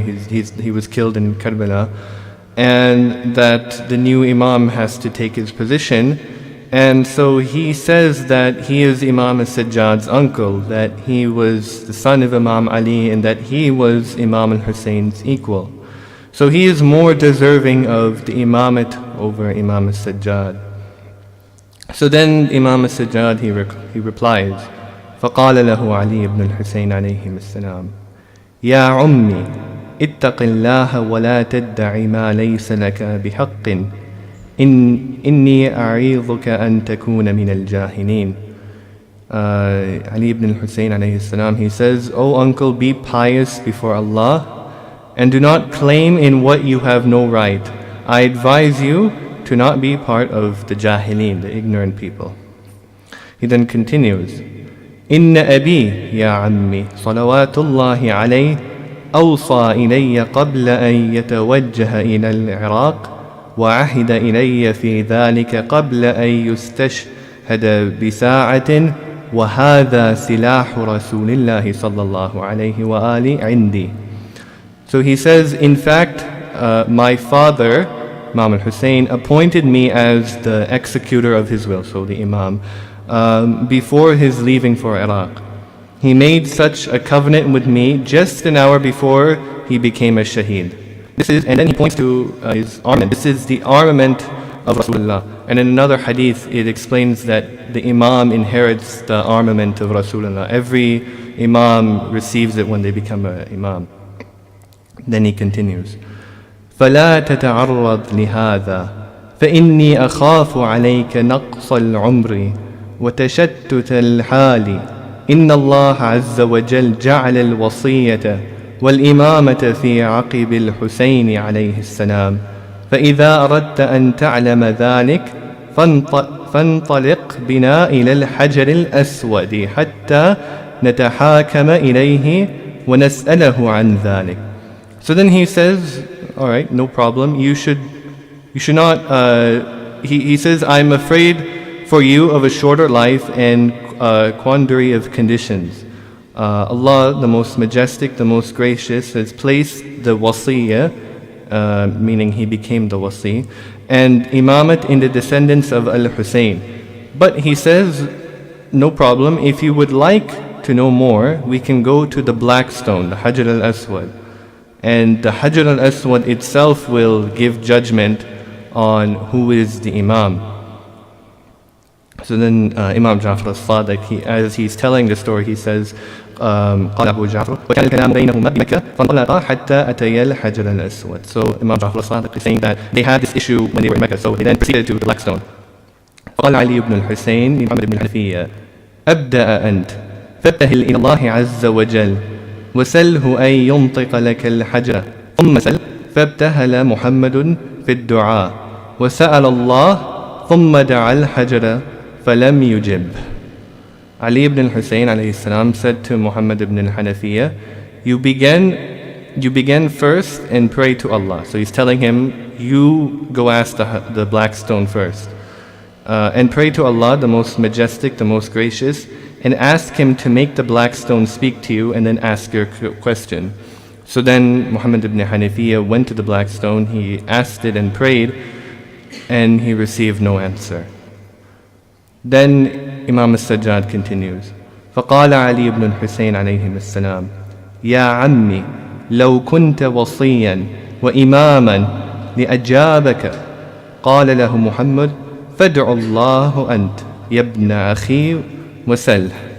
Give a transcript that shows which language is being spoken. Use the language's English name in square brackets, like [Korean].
[English] He was killed in Karbala. And that the new Imam has to take his position. And so he says that he is Imam al-Sajjad's uncle, that he was the son of Imam Ali, and that he was Imam al-Hussein's equal. So he is more deserving of the imamate over Imam al-Sajjad. So then Imam al-Sajjad, he replies, [Arabic] فَقَالَ لَهُ عَلِي بْنُ الْحُسَيْنِ عَلَيْهِمُ السَّلَامُ يَا عُمِّي اتق الله ولا تدع ما ليس لك بحق إني أعيذك أن تكون من الجاهلين. [English] Ali ibn al-Hussein alayhi salam, he says, O uncle, be pious before Allah and do not claim in what you have no right. I advise you to not be part of the jahilin, the ignorant people. He then continues, [Arabic] إن أبي يا عمي صلوات الله عليه أوصى إلي قبل أن يتوجه إلى العراق وعهد إلي في ذلك قبل أن يستشهد بساعة وهذا سلاح رسول الله صلى الله عليه وآله عندي. [English] So he says, in fact, my father, Imam al-Hussein, appointed me as the executor of his will, so the Imam, before his leaving for Iraq. He made such a covenant with me just an hour before he became a shaheed. And then he points to his armament. This is the armament of Rasulullah. And in another hadith, it explains that the Imam inherits the armament of Rasulullah. Every Imam receives it when they become an Imam. Then he continues, [Arabic] فَلَا تَتَعَرَّضْ لِهَذَا فَإِنِّي أَخَافُ عَلَيْكَ نَقْصَ الْعُمْرِ وَتَشَتُّتَ الْحَالِ إِنَّ اللَّهَ عَزَّ وَجَلَّ جَعَلَ الْوَصِيَّةَ والإمامة في عقب الحسين عليه السلام فإذا أردت أن تعلم ذلك فانطلق بنا إلى الحجر الأسود حتى نتحاكم إليه ونسأله عن ذلك. [English] So then he says, all right, no problem, you should not, he says, I'm afraid for you of a shorter life and quandary of conditions. Allah, the most majestic, the most gracious, has placed the wasiyyah, meaning he became the wasi, and imamat in the descendants of al-Hussein. But he says, no problem, if you would like to know more, we can go to the black stone, the Hajar al-Aswad. And the Hajar al-Aswad itself will give judgment on who is the imam. So then Imam Ja'far al-Sadiq, as he's telling the story, he says, [Arabic] قال أبو جعفر وكان الكلام بينهما بمكة فانطلقا حتى أتيا الحجر الأسود. [English] So Imam Ja'far al-Sadiq is saying that they had this issue when they were in Mecca, so they then proceeded to the black stone. [Arabic] فقال علي بن الحسين لمحمد بن الحنفية أبدأ أنت فابتهل إلى الله عز وجل وسله أن ينطق لك الحجر ثم سل. فابتهل محمد في الدعاء وسأل الله ثم دعا الحجر فلم يجب. [English] Ali ibn al-Hussein alayhi salam said to Muhammad ibn al-Hanafiya, you begin first and pray to Allah. So he's telling him, you go ask the black stone first. and pray to Allah, the most majestic, the most gracious, and ask Him to make the black stone speak to you and then ask your question. So then Muhammad ibn Hanafiya went to the black stone, he asked it and prayed, and he received no answer. Then Imam al-Sajjad continues, [Arabic] فقال علي بن الحسين عليهم السلام يا عمي لو كنت وصيا وإماما لأجابك قال له محمد فادع الله أنت يا ابن أخي وسل.